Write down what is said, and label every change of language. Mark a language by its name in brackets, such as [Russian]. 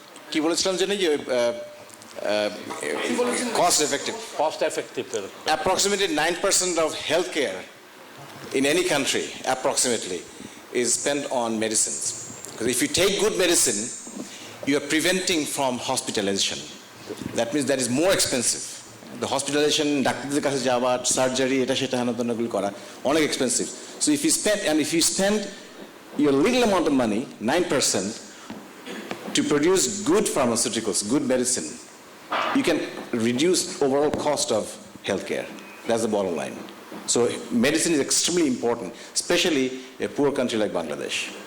[Bangla] কি বলেছিলাম জানি যে [English] cost effective approximately 9% of healthcare in any country approximately is spent on medicines, because if you take good medicine you are preventing from hospitalization. That means that is more expensive. The hospitalization, [Bangla] ডাক্তারদের কাছে যাওয়া, surgery, এটা সেটা হানাদানাগুলো করা অনেক expensive. [English] So if you spend your little amount of money, 9%, to produce good pharmaceuticals, good medicine, you can reduce overall cost of healthcare. That's the bottom line. So medicine is extremely important, especially a poor country like Bangladesh.